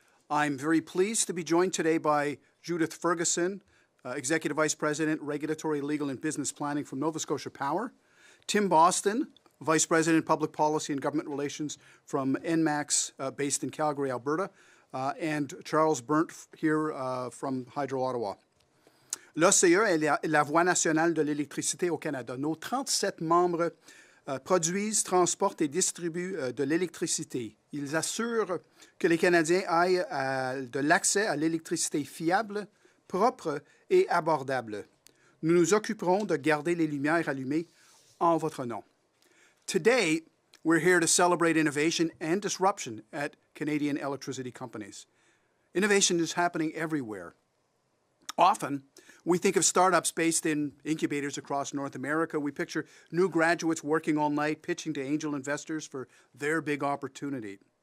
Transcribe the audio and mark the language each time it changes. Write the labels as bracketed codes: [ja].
[en] I'm very pleased to be joined today by Judith Ferguson, Executive Vice President, Regulatory, Legal and Business Planning from Nova Scotia Power, Tim Boston, Vice President, Public Policy and Government Relations from ENMAX, based in Calgary, Alberta, and Charles Berndt here from Hydro Ottawa. [fr] L'OCE est la voie nationale de l'électricité au Canada. Nos 37 membres produisent, transportent et distribuent de l'électricité. Ils assurent que les Canadiens aient de l'accès à l'électricité fiable, propre et abordable. Nous nous occuperons de garder les lumières allumées en votre nom. [en] Today, we're here to celebrate innovation and disruption at Canadian electricity companies. Innovation is happening everywhere. Often, we think of startups based in incubators across North America. We picture new graduates working all night, pitching to angel investors for their big opportunity.